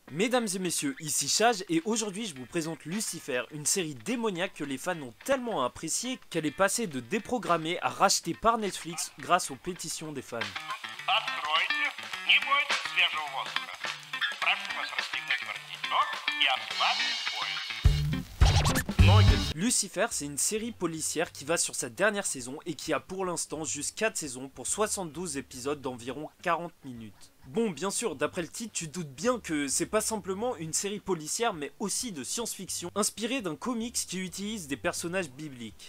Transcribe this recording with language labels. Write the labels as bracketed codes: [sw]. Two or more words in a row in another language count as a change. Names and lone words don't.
[fr] Mesdames et messieurs, ici Chage et aujourd'hui je vous présente Lucifer, une série démoniaque que les fans ont tellement appréciée qu'elle est passée de déprogrammée à rachetée par Netflix grâce aux pétitions des fans. [ru] Откройте, не бойтесь свежего воздуха. Прошу вас расстегнуть воротничок и ослабить пояс. Ноги. [fr] Lucifer, c'est une série policière qui va sur sa dernière saison et qui a pour l'instant juste 4 saisons pour 72 épisodes d'environ 40 minutes. Bon, bien sûr, d'après le titre, tu doutes bien que c'est pas simplement une série policière, mais aussi de science-fiction, inspirée d'un comics qui utilise des personnages bibliques.